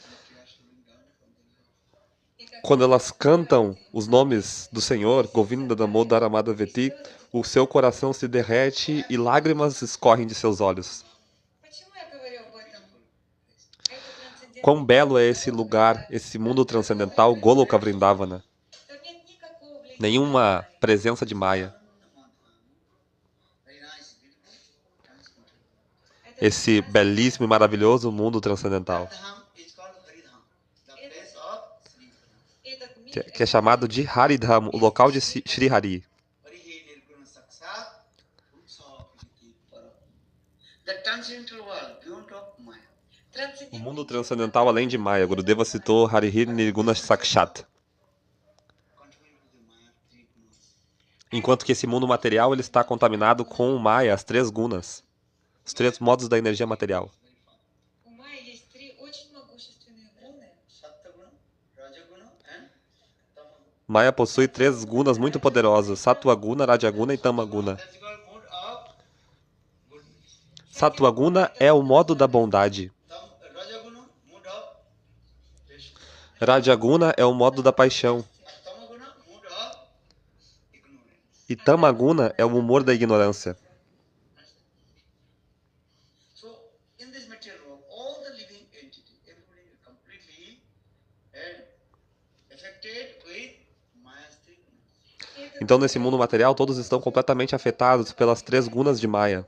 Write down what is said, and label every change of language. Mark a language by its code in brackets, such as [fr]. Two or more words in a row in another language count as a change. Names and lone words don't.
[pt] Quando elas cantam os nomes do Senhor, [sa] Govinda Damodara Madhaveti, [pt] o seu coração se derrete e lágrimas escorrem de seus olhos. [ru] Почему я говорю об этом? Это трансцендентное. [pt] Quão belo é esse lugar, esse mundo transcendental, Goloka Vrindavana. [ru] Там нет никакого влияния. [pt] Nenhuma presença de Maya. Esse belíssimo e maravilhoso mundo transcendental, [ru] Этот мир [pt] que é chamado de Haridham, o local de Sri Hari. O mundo transcendental além de Maya. Gurudeva citou [sa] Harihir Nirguna Sakshat. [pt] Enquanto que esse mundo material ele está contaminado com o Maya, as três gunas, os três modos da energia material. [ru] У Майи есть три очень могущественные гуны. [pt] Maya possui três gunas muito poderosas, Sattva Guna, Raja Guna e Tama Guna. Sattva Guna é o modo da bondade. Raja Guna é o modo da paixão. E Tama Guna é o humor da ignorância. Então, nesse mundo material, todos estão completamente afetados pelas três gunas de Maya.